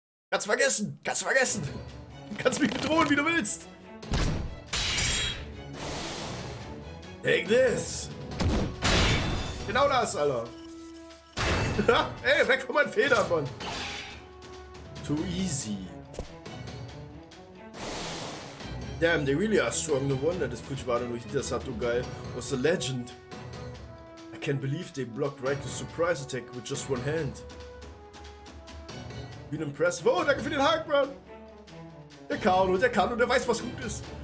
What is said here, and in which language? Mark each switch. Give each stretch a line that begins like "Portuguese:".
German: Kannst vergessen! Kannst mich bedrohen, wie du willst!
English: Take this!
German: Genau das, Alter! Ey, weg von meinen Federn, Mann!
English: Too easy. Damn, they really are strong. No wonder this Fujiwara no Hidasato guy was a legend. I can't believe they blocked Raiku's surprise attack with just one hand. Been impressive.
German: Oh, danke für den Haken, Mann. Der kann und der weiß, was gut ist.